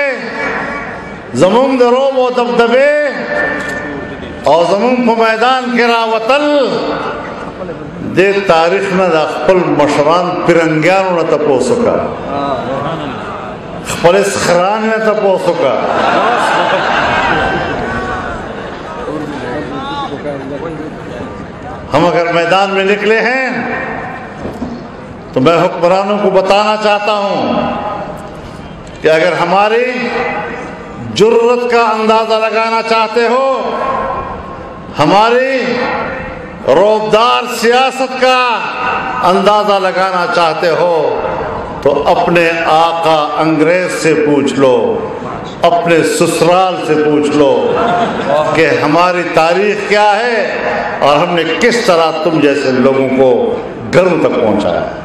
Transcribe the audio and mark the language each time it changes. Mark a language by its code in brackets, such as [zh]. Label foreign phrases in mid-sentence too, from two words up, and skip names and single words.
[ps] زمونږ د روب او دبدبې او زمونږ په میدان کې راوتل د تاریخ نه د خپل مشران پرنګیانو نه تپوس وکړه خپل سخران نه تپوس وکړه [ur] ہم اگر میدان میں نکلے ہیں تو میں حکمرانوں کو بتانا چاہتا ہوں کہ اگر ہماری جرت کا اندازہ لگانا چاہتے ہو ہماری روبدار سیاست کا اندازہ لگانا چاہتے ہو تو اپنے آقا انگریز سے پوچھ لو اپنے سسرال سے پوچھ لو کہ ہماری تاریخ کیا ہے اور ہم نے کس طرح تم جیسے لوگوں کو گرم تک پہنچایا ہے